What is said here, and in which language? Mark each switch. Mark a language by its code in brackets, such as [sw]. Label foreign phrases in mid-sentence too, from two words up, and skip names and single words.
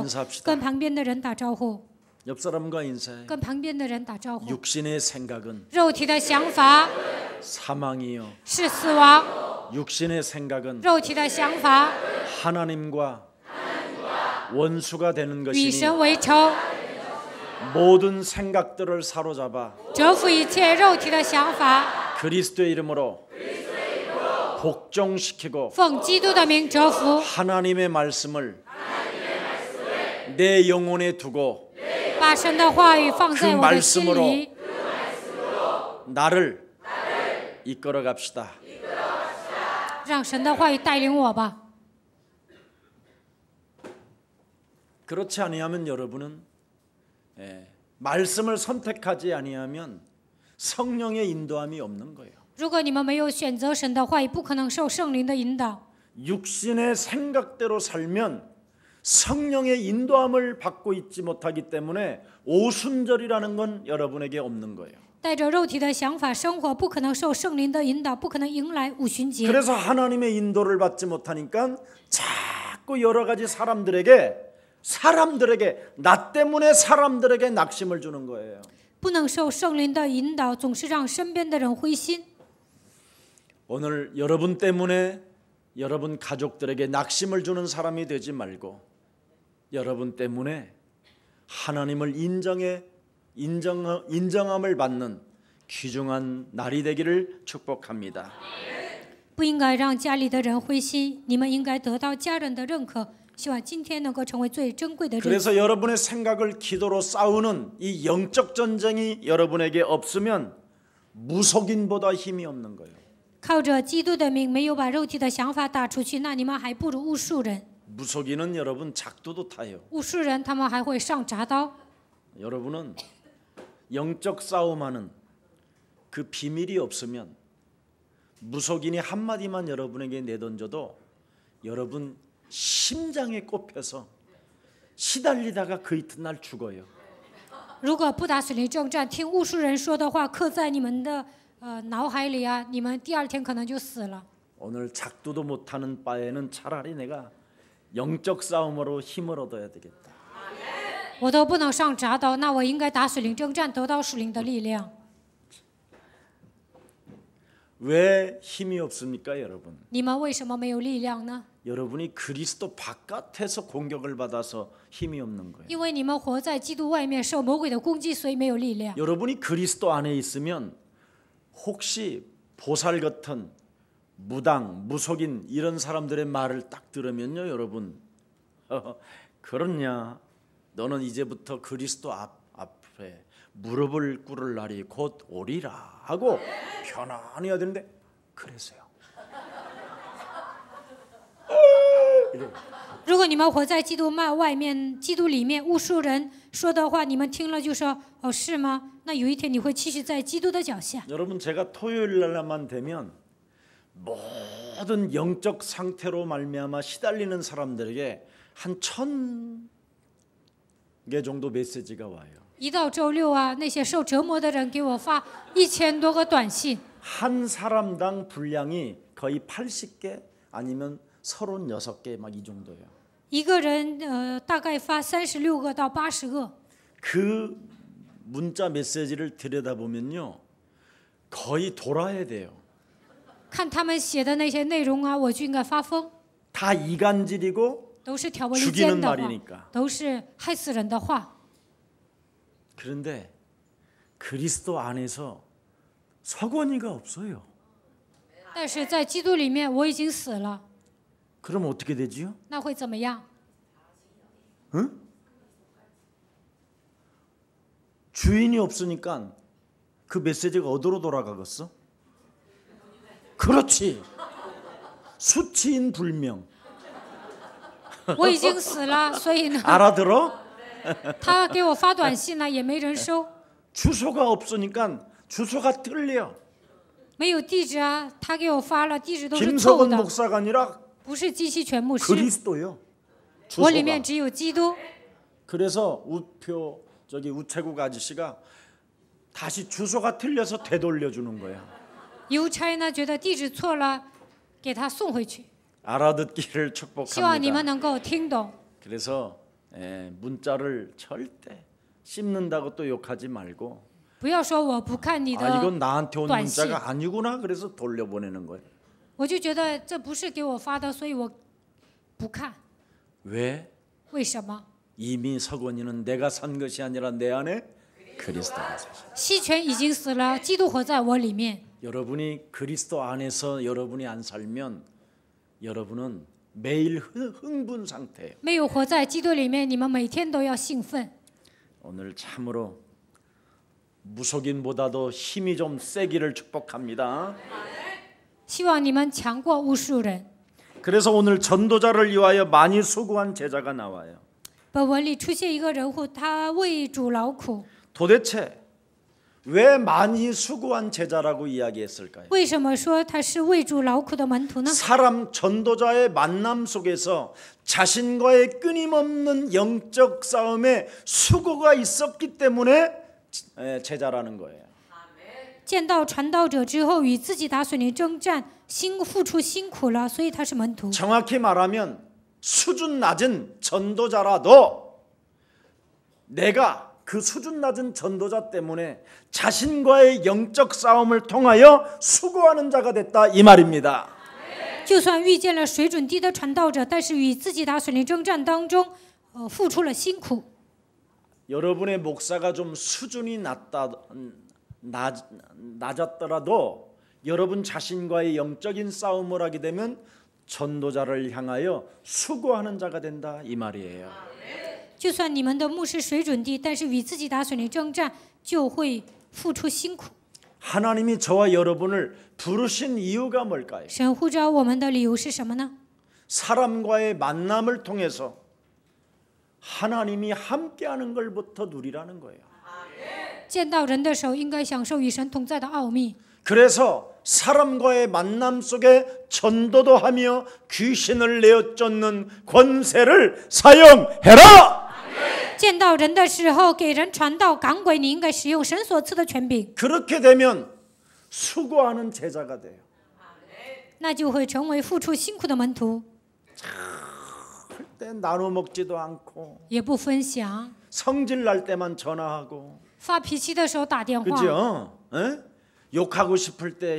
[zh] 跟旁边的人打招呼。 [ko] 옆 사람과 인사해. [zh] 跟旁边的人打招呼。 [ko] 육신의 생각은 [zh] 肉体的想法 [ko] 사망이요. [zh] 是死亡。 [ko] 육신의 생각은 [zh] 肉体的想法 [ko] 하나님과 원수가 되는 [zh] 与 [ko] 것이니 [zh] 神为仇， [ko] 모든 생각들을 사로잡아 [zh] 折服一切肉体的想法， [ko] 그리스도의 이름으로 복종시키고 [zh] 奉基督的名折服， [ko] 하나님의 말씀을 내 영혼에 두고 [zh] 把神的话语放在我的心里， [ko] 나를 이끌어 갑시다. [zh] 让神的话语带领我吧。 [ko] 그렇지 아니하면 여러분은 말씀을 선택하지 아니하면 성령의 인도함이 없는 거예요. [zh] 如果你们没有选择神的话语，不可能受圣灵的引导。 [ko] 육신의 생각대로 살면 성령의 인도함을 받고 있지 못하기 때문에 오순절이라는 건 여러분에게 없는 거예요. [zh] 带着肉体的想法生活，不可能受圣灵的引导，不可能迎来五旬节。 [ko] 그래서 하나님의 인도를 받지 못하니까 자꾸 여러 가지 사람들에게 나 때문에 사람들에게 낙심을 주는 거예요. [zh] 不能受圣灵的引导，总是让身边的人灰心。 [ko] 오늘 여러분 때문에 여러분 가족들에게 낙심을 주는 사람이 되지 말고 여러분 때문에 하나님을 인정함을 받는 귀중한 날이 되기를 축복합니다. [zh] 不应该让家里的人灰心，你们应该得到家人的认可。希望今天能够成为最珍贵的日子。 [ko] 그래서 여러분의 생각을 기도로 싸우는 이 영적 전쟁이 여러분에게 없으면 무속인보다 힘이 없는 거예요. [zh] 靠着基督的名，没有把肉体的想法打出去，那你们还不如巫术人。 [ko] 무속인은 여러분 작두도 타요. [zh] 巫术人他们还会上铡刀。 [ko] 여러분은 영적 싸움하는 그 비밀이 없으면 무속인이 한마디만 여러분에게 내던져도 여러분 심장에 꼽혀서 시달리다가 그 이튿날 죽어요. [zh] 如果不打水灵征战，听巫术人说的话刻在你们的脑海里啊，你们第二天可能就死了。 [ko] 오늘 작두도 못하는 바에는 차라리 내가 영적 싸움으로 힘을 얻어야 되겠다. [zh] 我都不能上铡刀，那我应该打水灵征战，得到水灵的力量。 [ko] 왜 힘이 없습니까, 여러분? [zh] 你们为什么没有力量呢？ [ko] 여러분이 그리스도 바깥에서 공격을 받아서 힘이 없는 거예요. [zh] 因为你们活在基督外面，受魔鬼的攻击，所以没有力量。 [ko] 여러분이 그리스도 안에 있으면 혹시 보살 같은 무당, 무속인 이런 사람들의 말을 딱 들으면요, 여러분, 그렇냐? 너는 이제부터 그리스도 앞에 무릎을 꿇을 날이 곧 오리라 하고 편안히 해야 되는데 그래서요. [zh] 如果你们活在基督外面，基督里面，巫术人说的话，你们听了就说哦，是吗？那有一天你会继续在基督的脚下。 [ko] 여러분 제가 토요일 날만 되면 모든 영적 상태로 말미암아 시달리는 사람들에게 한 1000개 정도 메시지가 와요. [zh] 一到周六啊，那些受折磨的人给我发1000多个短信， [ko] 한 사람당 분량이 거의 80개 아니면 36개 막 이 정도예요. [zh] 一个人大概发36个到80个。 [ko] 그 문자 메시지를 들여다보면요, 거의 돌아야 돼요. [zh] 看他们写的那些内容啊，我就应该发疯。 [ko] 다 이간질이고 [zh] 都是挑拨离间 [ko] 죽이는 [zh] 的话， [ko] 말이니까. [zh] 都是害死人的话。 [ko] 그런데 그리스도 안에서 석원이가 없어요. [zh] 但是在基督里面，我已经死了， [ko] 그럼 어떻게 되지요? [zh] 那会怎么样？ [ko] 응? 주인이 없으니까 그 메시지가 어디로 돌아가겠어? 그렇지. 수치인 불명. [zh] 我已经死了，所以呢， [ko] 알아들어? [zh] 他给我发短信呢，也没人收， [ko] 주소가 없으니까 주소가 틀려. [zh] 没有地址啊，他给我发了，地址都是错误 [ko] 김석원 [zh] 的， [ko] 목사가 아니라 [zh] 不是基西全牧师， [ko] 그리스도요. [zh] 我里 [ko] 주소가. [zh] 面只有基督。 [ko] 그래서 우체국 아저씨가 다시 주소가 틀려서 되돌려 주는 거야. [zh] 邮差呢觉得地址错了，给他送回去。 [ko] 알아듣기를 [zh] 希望你们 [ko] 축복합니다. [zh] 能够听懂。 [ko] 그래서 문자를 절대 씹는다고 또 욕하지 말고 [zh] 不要说我不看你 [ko] 아 [zh] 的， [ko] 이건 나한테 온 [zh] 短 [ko] 문자가 아니구나 그래서 돌려보내는 거예요. [zh] 我就觉得这不是给我发的，所以我不看。 [ko] 왜? [zh] 为什么？ [ko] 이미 서건이는 내가 산 것이 아니라 내 안에 그리스도가 사셔. [zh] 西泉已经死了，基督活在我里面。 [ko] 여러분이 그리스도 안에서 여러분이 안 살면 여러분은 매일 흥분 상태예요. [zh] 没有活在基督里面，你们每天都要兴奋。 [ko] 오늘 참으로 무속인보다도 힘이 좀 세기를 축복합니다. [zh] 希望你们强过巫术人。 [ko] 그래서 오늘 전도자를 위하여 많이 수고한 제자가 나와요. [zh] 本文里出现一个人物，他为主劳苦。 [ko] 도대체 왜 많이 수고한 제자라고 이야기했을까요? [zh] 为什么说他是为主劳苦的门徒呢？ [ko] 사람 전도자의 만남 속에서 자신과의 끊임없는 영적 싸움에 수고가 있었기 때문에 제자라는 거예요. [zh] 见到传道者之后，与自己打水灵征战，付出辛苦了，所以他是门徒。 [ko] 정확히 말하면 수준 낮은 전도자라도 내가 그 수준 낮은 전도자 때문에 자신과의 영적 싸움을 통하여 수고하는 자가 됐다 이 말입니다. [zh] 就算遇见了水准低的传道者，但是与自己打水灵征战当中，付出了辛苦。 [ko] 여러분의 목사가 좀 수준이 낮았더라도 여러분 자신과의 영적인 싸움을 하게 되면 전도자를 향하여 수고하는 자가 된다 이 말이에요. [zh] 就算你们的牧师水准低，但是与自己打水灵征战，就会付出辛苦。 [ko] 하나님이 저와 여러분을 부르신 이유가 뭘까요? [zh] 神呼召我们的理由是什么呢？ [ko] 사람과의 만남을 통해서 하나님이 함께하는 걸부터 누리라는 거예요. [zh] 见到人的时候，应该享受与神同在的奥秘。 [ko] 그래서 사람과의 만남 속에 전도도 하며 귀신을 내어쫓는 권세를 사용해라. [zh] 见到人的时候，给人传道赶鬼，你应该使用神所赐的权柄， [ko] 그렇게 되면 수고하는 제자가 돼요. [zh] 那就会成为付出辛苦的门徒， [ko] 그때 나눠 먹지도 않고 也不分享， 성질 날 때만 전화하고 发脾气的时候打电话， 그죠? 에? 욕하고 싶을 때